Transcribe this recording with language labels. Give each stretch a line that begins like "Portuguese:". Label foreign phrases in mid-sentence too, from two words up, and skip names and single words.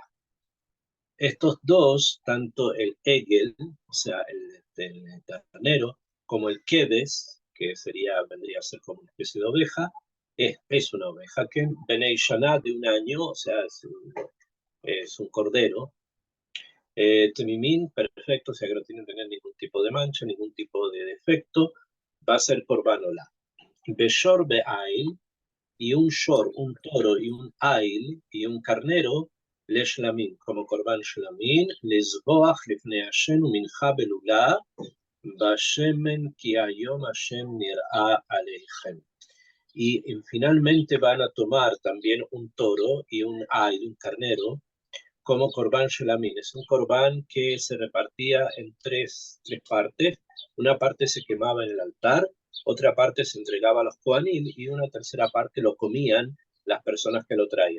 Spanish: Estos dos, tanto el Egel, o sea, el ternero, como el Kedes, que vendría a ser como una especie de oveja, es una oveja que
Hebrew: בני שנה
Spanish: de un año, o sea, es un cordero. Temimín, perfecto, o sea que no tiene que tener ningún tipo de mancha, ningún tipo de defecto, va a ser
Hebrew: קרבן עולה. בשור באיל,
Spanish: y un shor, un toro, y un ail, y un carnero,
Hebrew: לשלמים כמו קרבן שלמים, לזבוח לפני השם ומנחה בלולה בשמן כי היום השם נראה אליכם.
Spanish: Y finalmente van a tomar también un toro y un ail, un carnero, como
Hebrew: קרבן שלמים.
Spanish: Es un korban que se repartía en tres partes. Una parte se quemaba en el altar, otra parte se entregaba a los Kohanim y una tercera parte lo comían las personas que lo traían.